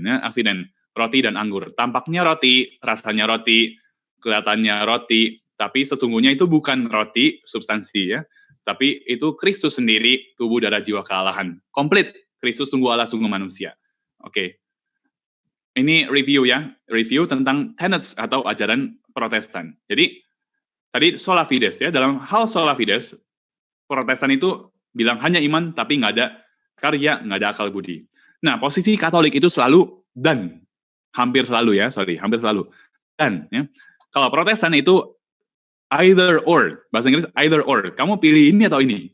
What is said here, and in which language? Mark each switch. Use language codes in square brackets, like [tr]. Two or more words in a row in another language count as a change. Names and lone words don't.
[id] Ya, aksiden, roti dan anggur. Tampaknya roti, rasanya roti, kelihatannya roti, tapi sesungguhnya itu bukan roti, substansi ya. Tapi itu Kristus sendiri, tubuh darah jiwa kealahan. Komplit, Kristus sungguh Allah, sungguh manusia. Oke. Ini review ya, review tentang tenets atau ajaran Protestan. Jadi, tadi [la] sola fides [id] ya, dalam hal [la] sola fides, [id] Protestan itu bilang hanya iman, tapi nggak ada karya, nggak ada akal budi. Nah, posisi Katolik itu selalu dan. hampir selalu. Dan ya, kalau Protestan itu [en] either or, [id] bahasa Inggris [en] either or. [id] Kamu pilih ini atau ini.